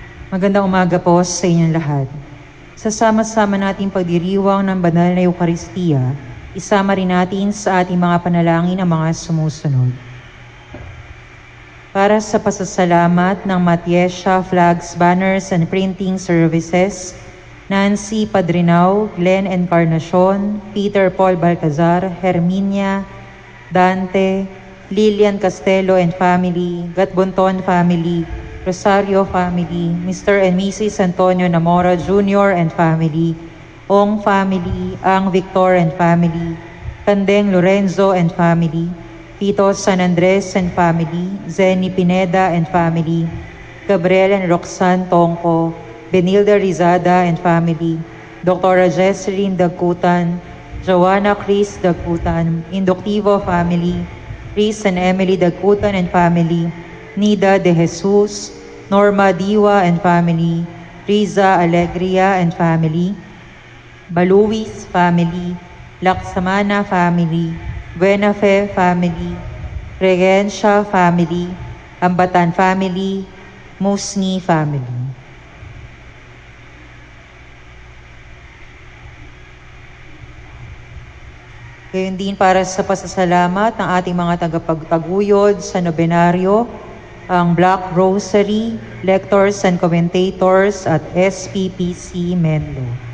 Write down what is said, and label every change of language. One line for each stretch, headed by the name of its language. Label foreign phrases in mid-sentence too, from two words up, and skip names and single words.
Filipino: Magandang umaga po sa inyong lahat. Sa sama-sama nating pagdiriwang ng banal na Eukaristiya, isama rin natin sa ating mga panalangin ang mga sumusunod. Para sa pasasalamat ng Matiesha Flags, Banners and Printing Services, Nancy Padrinao, Glenn Encarnacion, Peter Paul Balcazar, Herminia, Dante, Lilian Castelo
English: and family,
Filipino: Gatbonton family, Rosario family, Mr.
English: and Mrs. Antonio Namora Jr. and family, Ong family, Ang Victor and family, Kandeng Lorenzo and family, Tito San Andres and family, Zenny Pineda and family, Gabriel and Roxanne Tongko, Benilda Rizada and family, Dr. Jesseline Dagkutan, Joanna Chris Dagkutan, Inductivo family, Chris and Emily Dagkutan and family, Nida de Jesus, Norma Diwa and family, Riza Alegria and family, Baluis family, Laksamana family, Buenafe family, Regencia family, Ambatan family, Musni family.
Filipino: Gayon din para sa pasasalamat ng ating mga tagapagtaguyod sa nobenaryo, ang Black Rosary,
English: Lectors and Commentators
Filipino: at SPPC Menlo.